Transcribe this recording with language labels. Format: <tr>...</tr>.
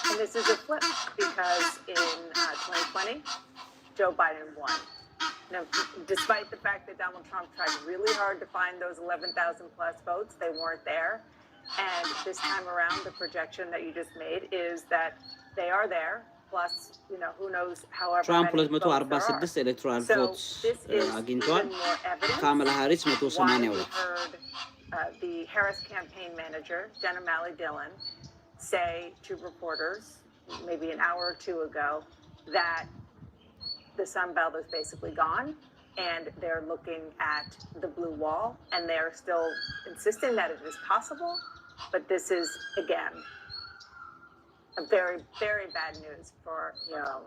<en>And this is a flip because in 2020, Joe Biden won. Now, despite the fact that Donald Trump tried really hard to find those 11,000 plus votes, they weren't there. And this time around, the projection that you just made is that they are there. Plus, you know, who knows however Trump many votes there are.</en> <am>246 electoral votes አግኝቷል። ካማላ ሃሪስ 182</am> <en>heard the Harris campaign manager, Jenna Malley-Dillon, say to reporters maybe an hour or two ago that the Sun Belt is basically gone and they're looking at the blue wall and they're still insisting that it is possible, but this is again very, very bad news for, you know,</en>